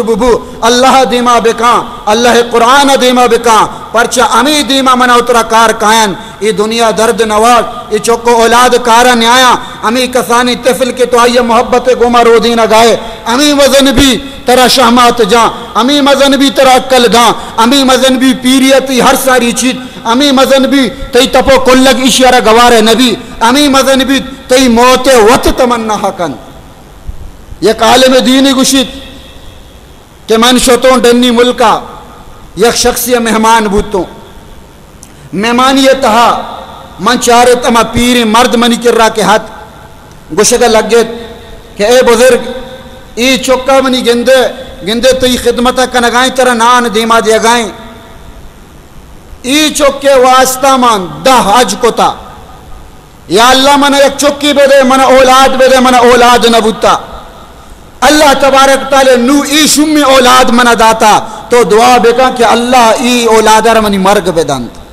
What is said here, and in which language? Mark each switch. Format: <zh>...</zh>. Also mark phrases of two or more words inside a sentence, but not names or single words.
<brh>ببو، اللہ دیما بکان، اللہ قرآن دیما بکان، پرچہ امی دیما منا اترا کار کائن، یہ دنیا درد نواز، یہ چوکو اولاد کارا نیایا، امی کسانی طفل کے تو آئیے محبت گما رو دینا گائے، امی وزن بھی ترا شہمات جان، امی مزن بھی ترا عقل دان، امی مزن بھی پیریتی ہر ساری چیز، امی مزن بھی تی تپو کلگ اشیارہ گوار نبی، امی مزن بھی تی موت وط تمنا حقن. یک عالم دینی گوشید کہ من شتوں ڈنی ملکا یک شخصی مہمان بوتوں، مہمانیتہا من چارے تمہ پیری مرد منی کر رہا کے ہاتھ گوشگا لگ گئے کہ اے بزرگ ای چکا منی گندے تی خدمتہ کنگائیں ترہ نان دیما دیا گائیں، ای چکے واسطہ من 10 حج کو تا، یا اللہ منہ یک چکی بے دے، منہ اولاد بے دے، منہ اولاد نبوتا،</brh> <ar>اللہ تبارک تعالی</ar> <brh>نو ای شمی اولاد منہ داتا تو دعا بے کہا کہ اللہ ای اولادر منی مرگ بے دند.</brh>